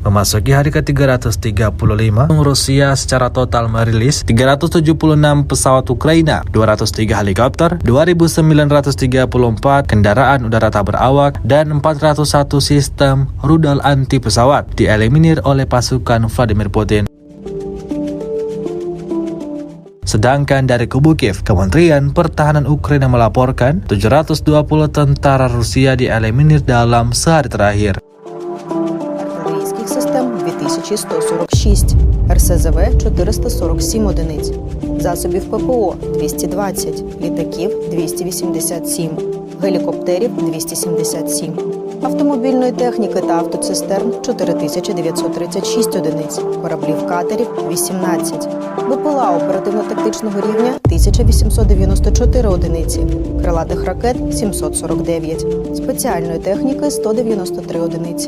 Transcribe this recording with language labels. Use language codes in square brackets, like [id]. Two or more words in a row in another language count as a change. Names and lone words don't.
[id] Memasuki hari ke-335, Rusia secara total merilis 376 pesawat Ukraina, 203 helikopter, 2.934 kendaraan udara tak berawak, dan 401 sistem rudal anti pesawat dieliminir oleh pasukan Vladimir Putin. Sedangkan dari kubu Kiev, Kementerian Pertahanan Ukraina melaporkan 720 tentara Rusia dieliminir dalam sehari terakhir. [uk] Артилерійських систем 2146, РСЗВ 447 одиниць, засобів ППО 220, літаків 287, гелікоптерів 277, автомобільної техніки та автоцистерн 4936 одиниць, кораблів-катерів 18, БПЛА оперативно-тактичного рівня 1894 одиниці, крилатих ракет 749, спеціальної техніки 193 одиниці.